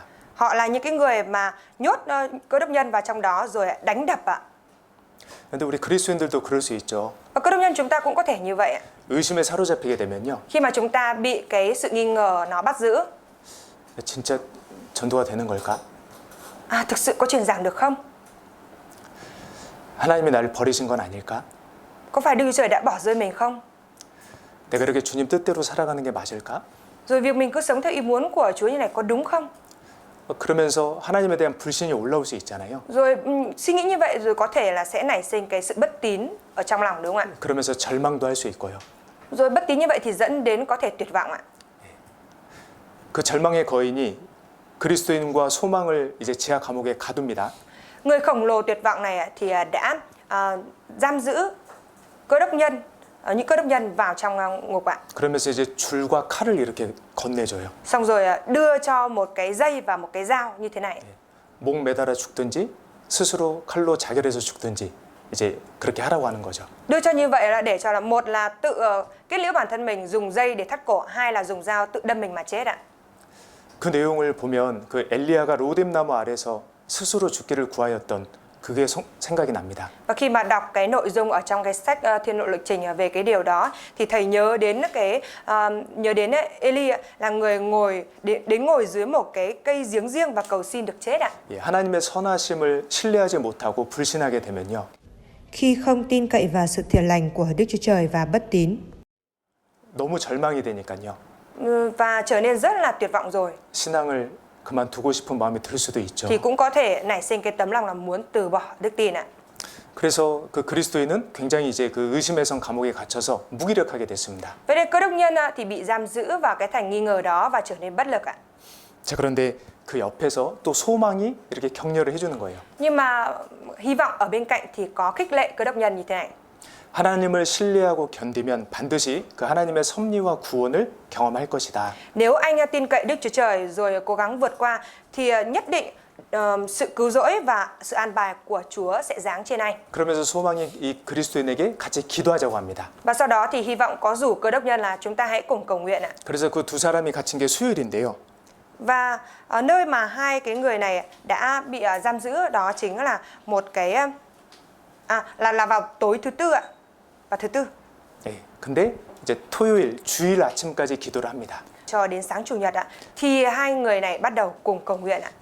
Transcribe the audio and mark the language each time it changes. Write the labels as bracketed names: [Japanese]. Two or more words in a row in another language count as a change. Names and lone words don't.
[Vietnamese] Họ là những cái người mà nhốt cơ đốc nhân vào trong đó rồi đánh đập ạ. [Korean] 근데 우리 그리스도인들도 그럴 수 있죠. [Vietnamese] Và cơ đốc nhân chúng ta cũng có thể như vậy ạ. [Korean] 의심에 사로잡히게 되면요. [Vietnamese] Khi mà chúng ta bị cái sự nghi ngờ nó bắt giữ. [Korean] 진짜 전도가 되는 걸까? [Vietnamese] Thực sự có truyền giảng được không? [Korean] 하나님이 나를 버리신 건 아닐까? [Vietnamese] Có phải Đức Chúa Trời đã bỏ rơi mình không? [Korean] 내가 이렇게 주님 뜻대로 살아가는 게 맞을까? [Vietnamese] Rồi việc mình cứ sống theo ý muốn của Chúa như này có đúng không? [Korean] 그러면서 하나님에 대한 불신이 올라올 수 있잖아요. [Vietnamese] Rồi suy nghĩ như vậy rồi có thể là sẽ nảy sinh cái sự bất tín ở trong lòng, đúng không ạ? [Korean] 그러면서 절망도 할 수 있고요. [Vietnamese] Rồi bất tín như vậy thì dẫn đến có thể tuyệt vọng ạ. [Korean] 그 절망의 거인이 그리스도인과 소망을 이제 지하 감옥에 가둡니다. [Vietnamese] Người khổng lồ tuyệt vọng này thì đã giam giữ cơ đốc nhân, những cơ đốc nhân vào trong ngục ạ. [Korean] 그러면서 이제 줄과 칼을 이렇게 건네줘요. [Vietnamese] Xong rồi đưa cho một cái dây và một cái dao như thế này. [Korean] 목 매달아 죽든지 스스로 칼로 자결해서 죽든지 이제 그렇게 하라고 하는 거죠. [Vietnamese] Đưa cho như vậy là để cho là một là tự kết liễu bản thân mình dùng dây để thắt cổ, hai là dùng dao tự đâm mình mà chết ạ. [Korean] 그 내용을 보면 그 엘리야가 로뎀나무 아래서 스스로 죽기를 구하였던 그게 생각이 납니다. [Vietnamese] Và khi mà đọc cái nội dung ở trong cái sách Thiên Lộ Lịch Trình về cái điều đó thì thầy nhớ đến Eli là người ngồi dưới một cái cây giếng riêng và cầu xin được chết ạ. [Korean] 예, 하나님의 선하심을 신뢰하지 못하고 불신하게 되면요. [Vietnamese] Khi không tin cậy vào sự thiện lành của Đức Chúa Trời và bất tín [Korean] 너무 절망이 되니까요. [Vietnamese] và trở nên rất là tuyệt vọng rồi [Korean] 신앙을 그만두고 싶은 마음이 들 수도 있죠. [Vietnamese] thì cũng có thể nảy sinh cái tấm lòng là muốn từ bỏ đức tin ạ. [Korean] 그래서 그 그리스도인은 굉장히 이제 그 의심의 성 감옥에 갇혀서 무기력하게 됐습니다. [Vietnamese] Vậy nên cơ đốc nhân thì bị giam giữ vào cái thành nghi ngờ đó và trở nên bất lực ạ. [Korean] 자, 그런데 그 옆에서 또 소망이 이렇게 격려를 해주는 거예요. [Vietnamese] Nhưng mà hy vọng ở bên cạnh thì có khích lệ cơ đốc nhân như thế này. [Korean] 하나님을 신뢰하고 견디면 반드시 그 하나님의 섭리와 구원을 경험할 것이다. [Vietnamese] Nếu anh tin cậy Đức Chúa Trời rồi cố gắng vượt qua thì nhất định sự cứu rỗi và sự an bài của Chúa sẽ giáng trên anh. [Korean] 그러면서 소망이 이 그리스도인에게 같이 기도하자고 합니다. [Vietnamese] Và sau đó thì hy vọng có rủ cơ đốc nhân là chúng ta hãy cùng cầu nguyện ạ. [Korean] 그래서 그 두 사람이 갇힌 게 수요일인데요. [Vietnamese] Và nơi mà hai cái người này đã bị giam giữ đó chính là một cái là vào tối thứ tư ạ. Vào thứ tư. [Korean] 예, 근데 이제 토요일, 주일 아침까지 기도를 합니다. [Vietnamese] Cho đến sáng chủ nhật ạ. Thì hai người này bắt đầu cùng cầu nguyện ạ.